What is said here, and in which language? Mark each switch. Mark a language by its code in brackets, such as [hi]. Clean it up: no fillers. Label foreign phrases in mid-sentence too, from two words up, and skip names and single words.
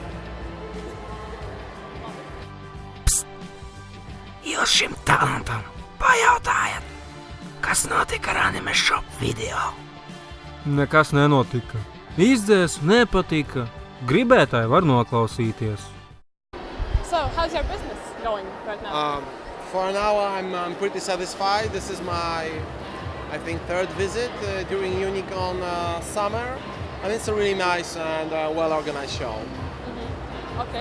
[lv] Jūs šim talantam pajautājat, kas notika ar Anime Shop video? Nekas nenotika. Izdzēs nepatika. Gribētāji var noklausīties. [en] So, how's your business going right now? For now, I'm pretty satisfied. This is my, I think, third visit during Unicon summer. And it's a really nice and well-organized show. Okay.